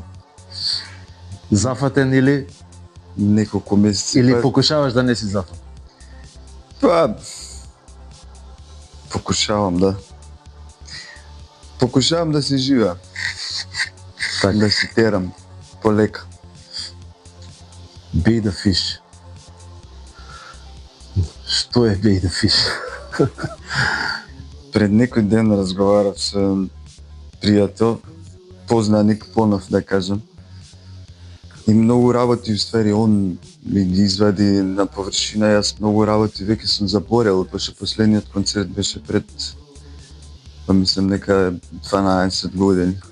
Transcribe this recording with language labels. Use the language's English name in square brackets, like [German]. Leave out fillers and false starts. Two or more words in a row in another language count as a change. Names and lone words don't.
[Macedonian] Зафатен или Неколку месеци. или покушаваш да не си зафатен? Па покушавам, да. Покушавам да си живеам. Така. Да си терам полека. [English] Bait the fish. [Macedonian] Што е [English] bait the fish? [Macedonian] Пред некој ден разговарав со пријател, познаник понов да кажам. И многу работи, уствари, он ми ги извади на површина, јас многу работи веќе сум заборел, пошто последниот концерт беше пред, па мислам, нека 12 години.